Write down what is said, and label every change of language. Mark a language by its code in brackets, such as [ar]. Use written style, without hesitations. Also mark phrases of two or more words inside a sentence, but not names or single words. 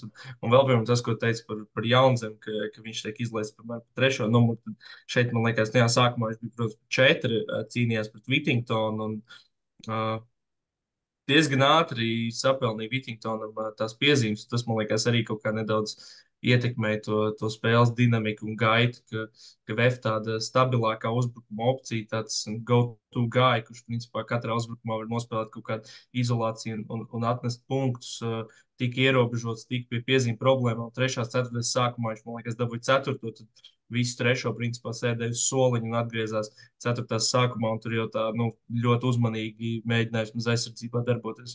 [lv] Un vēl pirms tas, ko teica par Jaunzem, ka viņš tiek izlaists par trešo numuru, tad šeit, man liekas, tajā sākumā viņš bija, protams, 4, cīnījās pret Whittingtonu un diezgan ātri sapelnīja Whittingtonam tās piezīmes. Tas, man liekas, arī kaut kā nedaudz ietekmēja to spēles dinamiku un gaitu, ka VF tāda stabilākā uzbrukuma opcija, tāds [en] go-to guy, [lv] kurš principā katrā uzbrukumā var nospēlēt kaut kādu izolāciju un atnest punktus, tika ierobežots, tika pie piezīme problēmām. Trešās ceturtdaļas sākumā viņš, man liekas, dabūja ceturto, tad visu trešo principā sēdēja uz soliņa un atgriezās ceturtās sākumā, un tur jau tā ļoti uzmanīgi mēģināja uz aizsardzībā darboties.